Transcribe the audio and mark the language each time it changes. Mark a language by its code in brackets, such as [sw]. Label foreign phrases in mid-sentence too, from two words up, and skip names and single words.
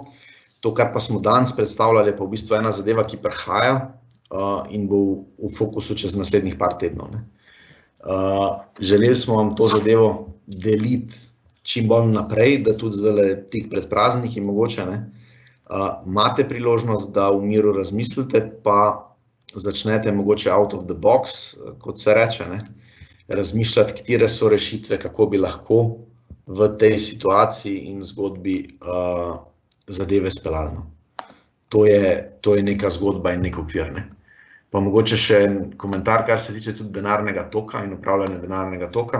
[sl] To, kar pa smo danes predstavljali, je pa v bistvu ena zadeva, ki prihaja in bo v fokusu čez naslednjih par tednov. Želeli smo vam to zadevo deliti čim bolj naprej, da tudi zdaj tik pred prazniki mogoče, imate priložnost, da v miru razmislite, pa začnete mogoče [en] out of the box, [sl] kot se reče, razmišljati, katere so rešitve, kako bi lahko v tej situaciji in zgodbi zadeve speljali. To je neka zgodba in nek okvir. Pa mogoče še en komentar, kar se tiče tudi denarnega toka in upravljanja denarnega toka.